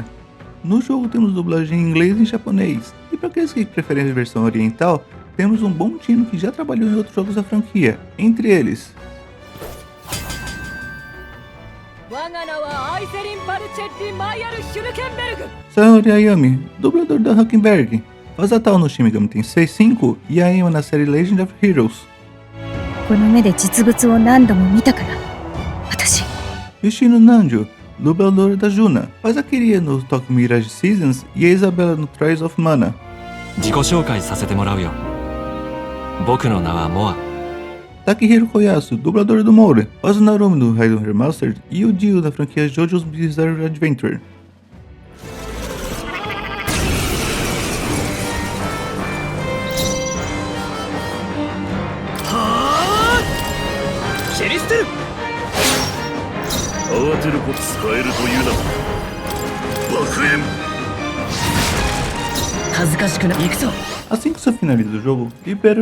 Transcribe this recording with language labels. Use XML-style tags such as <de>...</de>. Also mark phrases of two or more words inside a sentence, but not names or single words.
<pt>No jogo temos dublagem em inglês e em japonês, e para aqueles que preferem a versão oriental, temos um bom time que já trabalhou em outros jogos da franquia, entre eles Saori Ayami, dublador da Huckenberg, faz a Tal no Shin Megami Tensei 5 e a Emma na série Legend of Heroes.</pt> <ja>この目で実物を何度も見たから私</ja> <pt>Yoshino Nanjo, dublador da Juna, faz a Kiria no Tokyo Mirage Seasons e a Isabella no Trials of Mana.</pt> <ja>自己紹介させてもらうよ。僕の名はモア。</ja> <pt>Takehiro Koyasu, dublador do Moura, faz o Narumi no Raiden Remastered e o Dio da franquia JoJo's Bizarre Adventure. Assim que se finaliza o jogo, libera o</pt>